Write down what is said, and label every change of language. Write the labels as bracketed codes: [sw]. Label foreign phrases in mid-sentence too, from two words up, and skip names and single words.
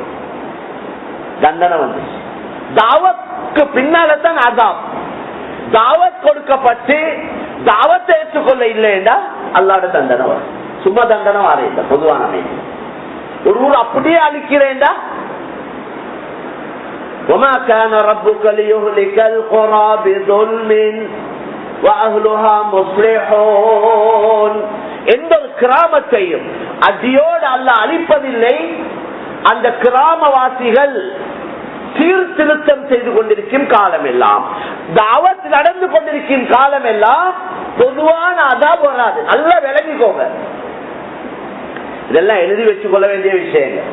[ta] தண்டனை வந்து தாவத்துக்கு பின்னால்தான் அஸாப். தாவத் கொடுக்கப்பட்டு தாவத்தை ஏற்றுக்கொள்ள இல்லைன்னா அல்லாஹ்வோட தண்டனை வரும். சும்மா தண்டனை வர இல்லை, பொதுவான அமைப்பு. ஒரு ஊர் அப்படியே அழிக்கிறேன்டா, [ar] وَمَا كَانَ رَبُّكَ لِيُهْلِكَ الْقُرَى بِظُلْمٍ وَأَهْلُهَا مُصْلِحُونَ. [ta] எந்த ஒரு கிராமத்தையும் அடியோடு அல்லாஹ் அழிப்பதில்லை, அந்த கிராமவாசிகள் சீர்திருத்தம் செய்து கொண்டிருக்கும் காலம் எல்லாம், தாவத் நடந்து கொண்டிருக்கும் காலம் எல்லாம் பொதுவான அஸாப் வராது. நல்லா விளங்கிக்கோங்க, இதெல்லாம் எழுதி வச்சுக் கொள்ள வேண்டிய விஷயங்கள்.